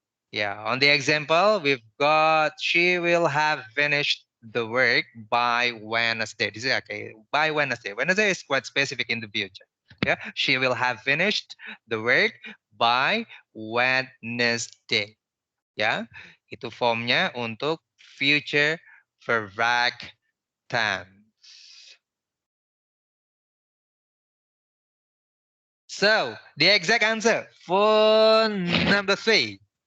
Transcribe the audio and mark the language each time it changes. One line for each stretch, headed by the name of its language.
English: Yeah, on the example, we've got she will have finished the work by Wednesday. This is okay, by Wednesday. Wednesday is quite specific in the future. Yeah, she will have finished the work by Wednesday.
Indonesian: Ya, itu formnya untuk future perfect tense.
English: So, the exact answer for number 3.